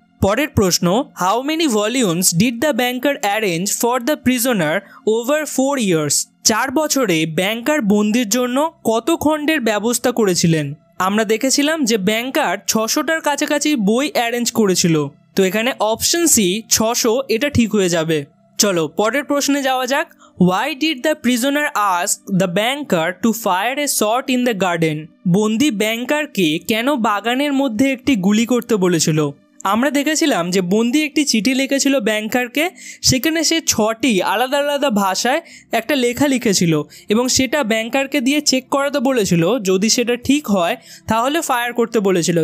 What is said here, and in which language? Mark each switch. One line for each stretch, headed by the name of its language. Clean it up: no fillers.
Bangla: পরের প্রশ্ন,
English: How many volumes did the banker arrange for the prisoner over 4 years?
Bangla: 4 বছরে ব্যাংকার বন্দির জন্য কত খণ্ডের ব্যবস্থা করেছিলেন? আমরা দেখেছিলাম যে ব্যাংকার 600টার কাছাকাছি বই অ্যারেঞ্জ করেছিল, তো এখানে অপশন সি 600 এটা ঠিক হয়ে যাবে। চলো, পরের প্রশ্নে যাওয়া যাক।
English: Why did the prisoner ask the banker to fire a shot in the garden?
Bangla: বন্দি ব্যাংকারকে কেন বাগানের মধ্যে একটি গুলি করতে বলেছিল? আমরা দেখেছিলাম যে বন্দি একটি চিঠি লিখেছিল ব্যাংকারকে, সেখানে সে 6টি আলাদা আলাদা ভাষায় একটা লেখা লিখেছিল এবং সেটা ব্যাংকারকে দিয়ে চেক করাতে বলেছিল, যদি সেটা ঠিক হয় তাহলে ফায়ার করতে বলেছিল।